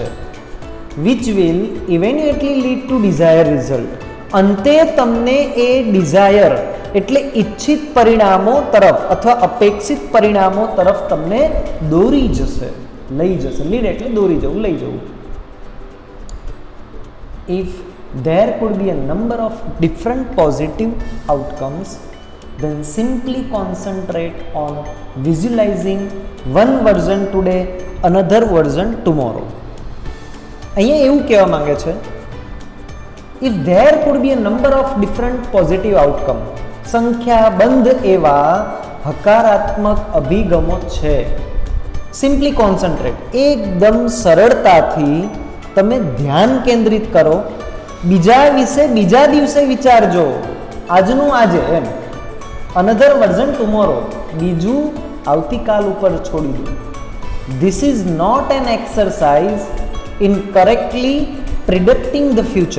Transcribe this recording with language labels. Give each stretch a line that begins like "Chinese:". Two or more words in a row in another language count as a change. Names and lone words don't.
English: which will eventually lead to desire result.
Gujarati: અંતે તમને એ ડિઝાયર એટલે ઈચ્છિત પરિણામો તરફ અથવા અપેક્ષિત પરિણામો તરફ તમને દોરી જશે, લઈ જશે. લીડ એટલે દોરી જવું, લઈ જવું.
English: ઇફ there could be a number of different positive outcomes, then simply concentrate on visualizing one version today, another version tomorrow.
Gujarati: અહીંયા એવું કહેવા માંગે છે,
English: if there could be a number of different positive outcome,
Gujarati: સંખ્યાબંધ એવા હકારાત્મક અભિગમો છે,
English: simply concentrate,
Gujarati: એકદમ સરળતાથી તમે ધ્યાન કેન્દ્રિત કરો. બીજા વિશે બીજા દિવસે વિચારજો, આજનું આજે એમ.
English: another version tomorrow,
Gujarati: બીજું આવતીકાલ ઉપર છોડી દો.
English: this is not an exercise in correctly predicting the future.